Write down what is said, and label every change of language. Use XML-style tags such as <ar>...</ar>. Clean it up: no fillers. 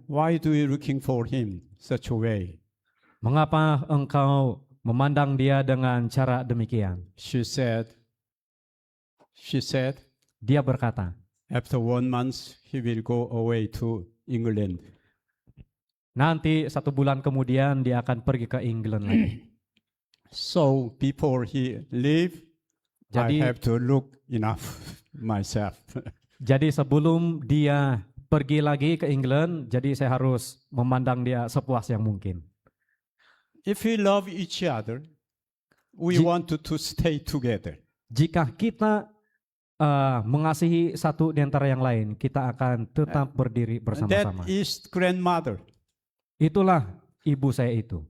<en>why do you looking for him such a way?</en> <ms>Mengapa engkau memandang dia dengan cara demikian?</ms> <en>She said,</en> <ms>dia berkata,</ms> <en>after 1 month he will go away to England.</en> <ms>Nanti 1 bulan kemudian dia akan pergi ke England lagi.</ms> <en>So before he leave, I have to look enough myself.</en> <ms>Jadi sebelum dia pergi lagi ke England, jadi saya harus memandang dia sepuas yang mungkin.</ms> <en>If we love each other, we want to stay together.</en> <ms>Jika kita mengasihi satu di antara yang lain, kita akan tetap berdiri bersama-sama.</ms> <en>That is grandmother.</en> <ms>Itulah ibu saya itu.</ms>